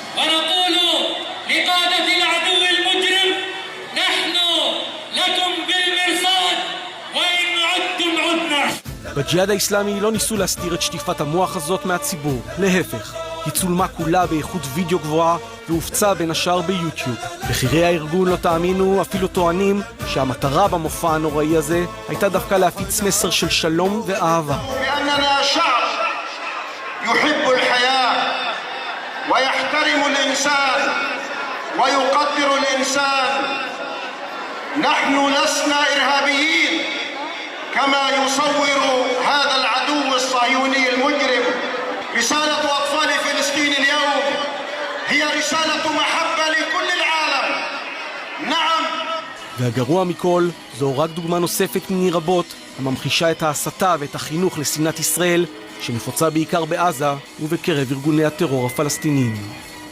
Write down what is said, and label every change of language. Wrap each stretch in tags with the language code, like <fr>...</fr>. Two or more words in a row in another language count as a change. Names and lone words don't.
<he>בג'יהאד האסלאמי לא ניסו להסתיר את שטיפת המוח הזאת מהציבור, להפך. היא צולמה כולה באיכות וידאו גבוהה והופצה בין השאר ביוטיוב. בכירי הארגון, לא תאמינו, אפילו טוענים שהמטרה במופע הנוראי הזה הייתה דווקא להפיץ מסר של שלום ואהבה.</he> <ar>لأننا شعب يحب الحياة ويحترم الإنسان ويقدر الإنسان. نحن لسنا إرهابيين كما يصور هذا العدو الصهيوني المجرم. رسالة أطفال فلسطين اليوم هي رسالة محبة لكل العالم. نعم.</ar> <he>והגרוע מכל, זו רק דוגמה נוספת מני רבות הממחישה את ההסתה ואת החינוך לשנאת ישראל שנפוצה בעיקר בעזה ובקרב ארגוני הטרור הפלסטיניים.</he>